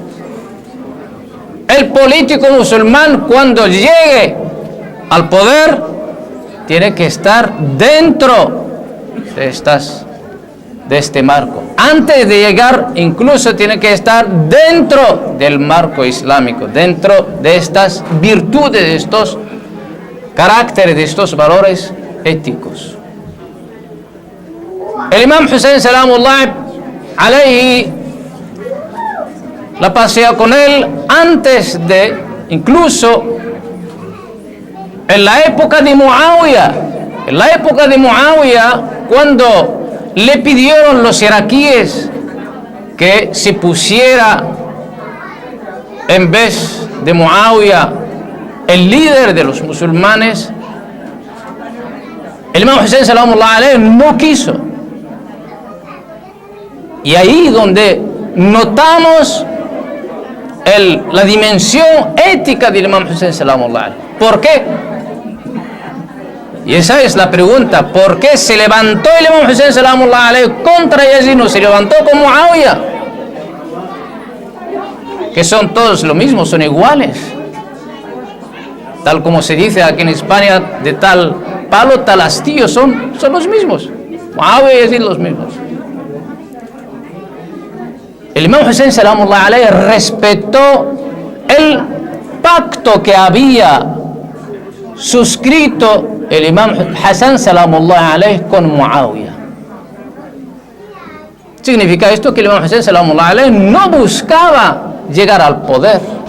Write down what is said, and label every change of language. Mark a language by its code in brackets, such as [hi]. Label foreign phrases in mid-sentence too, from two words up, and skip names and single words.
[es] El político musulmán, cuando llegue al poder, tiene que estar dentro de este marco. Antes de llegar, incluso tiene que estar dentro del marco islámico, dentro de estas virtudes, de estos caracteres, de estos valores éticos. El imam Hussein [ar] سلام الله عليه, [es] la pasea con él antes de, incluso en la época de Muawiyah, cuando le pidieron los iraquíes que se pusiera en vez de Muawiyah el líder de los musulmanes, el imam Hussein [ar] سلام الله عليه [es] no quiso. Y ahí donde notamos la dimensión ética del imam Hussein [ar] سلام الله عليه. [es] ¿Por qué? Y esa es la pregunta. ¿Por qué se levantó el imam Hussein [ar] سلام الله عليه [es] contra Yazid? No se levantó con Muawiyah, que son todos lo mismo, son iguales. Tal como se dice aquí en España, de tal palo, tal astillo, son los mismos. Muawiyah y Yazid los mismos. El imam Hussein salamullahi alayhi respetó el pacto que había suscrito el imam Hassan [ar] سلام الله عليه [es] con Muawiyah. Significa esto que el imam Hassan [ar] سلام الله عليه [es] no buscaba llegar al poder.